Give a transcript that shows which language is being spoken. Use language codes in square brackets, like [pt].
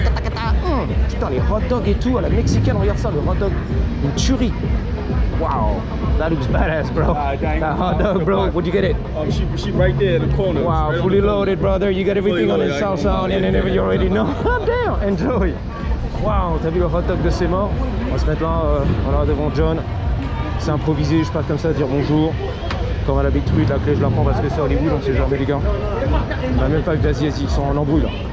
[fr] Putain, les hot dogs et tout, à la mexicaine, regarde ça, le hot dog, une tuerie. [en] Wow, that looks badass, bro. That hot dog, bro, where'd you get it? She right there in the corner. Wow, right fully loaded, brother. You got everything on the salsa on it and everything you already know. Damn, enjoy. [fr] Wow, t'as vu le hot dog de ses morts? On va se mettre là, voilà, devant John. C'est improvisé, je passe comme ça, dire bonjour. Comme à l'habitude, la clé je la prends parce que c'est Hollywood, on sait jamais les gars. On n'a même pas eu d'Asie, ils sont en embrouille là.